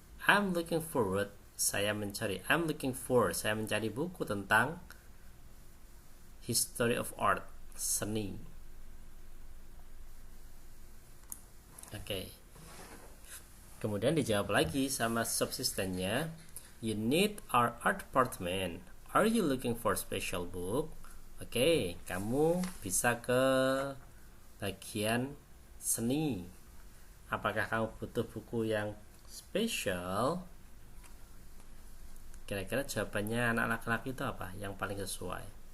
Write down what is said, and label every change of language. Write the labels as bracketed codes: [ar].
[en] I'm looking forward. [id] Saya mencari. [en] I'm looking for. [id] Saya mencari buku tentang history of art, seni. Oke. Kemudian dijawab lagi sama subsistennya. [en] You need our art department. Are you looking for special book? [id] Oke, kamu bisa ke bagian seni. Apakah kamu butuh buku yang spesial? Kira-kira jawabannya anak laki-laki itu apa yang paling sesuai?